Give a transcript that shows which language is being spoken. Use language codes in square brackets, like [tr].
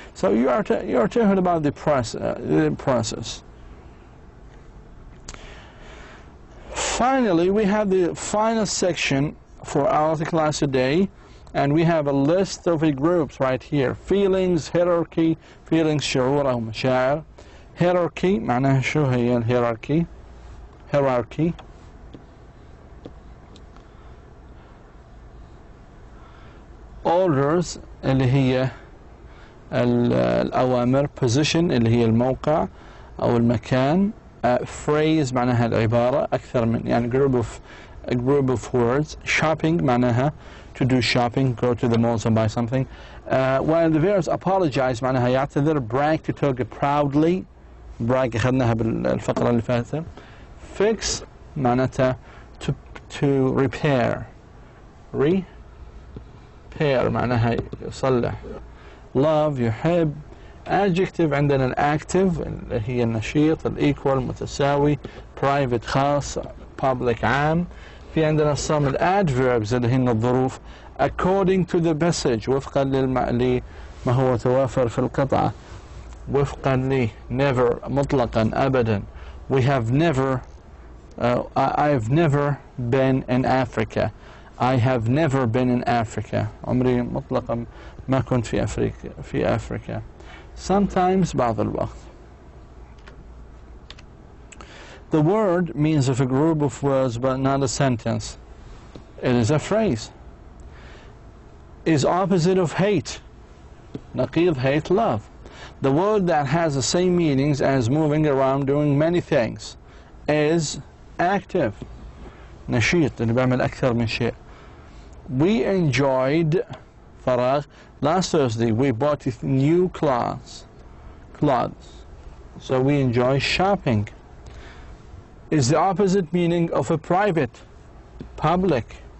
[en] So you are talking about the process. Finally, we have the final section for our class today, and we have a list of the groups right here. Feelings, hierarchy, feelings شعور أو مشاعر. [ar] Hierarchy معناها شو هي الهيراركي؟ hierarchy. Orders اللي هي الأوامر. Position اللي هي الموقع أو المكان. Phrase معناها العبارة، أكثر من يعني [en] a group of words. Shopping معناها to do shopping, go to the malls and buy something. While the verbs apologize معناها يعتذر. Brag, to talk proudly. [ar] Brag أخذناها بالفقرة اللي فاتت. [en] Fix معناتها to repair. [ar] Repair معناها يصلح. Love يحب. Adjective عندنا الactive اللي هي النشيط، equal متساوي، private خاص، public عام. في عندنا [en] some adverbs [ar] اللي هن الظروف [en] according to the passage [ar] وفقا لما هو توافر في القطعة. وفقا ل never مطلقا أبدا. [en] We have never I have never been in Africa. I have never been in Africa. [ar] عمري مطلقا ما كنت في أفريقيا. Sometimes بعض الوقت. [en] The word means of a group of words but not a sentence. It is a phrase. Is opposite of hate. نقيض hate, love. The word that has the same meanings as moving around doing many things is active. [ar] نشيط اللي بيعمل أكثر من شيء. [en] We enjoyed فراغ. Last Thursday we bought new clothes. So we enjoy shopping. Is the opposite meaning of a private, public.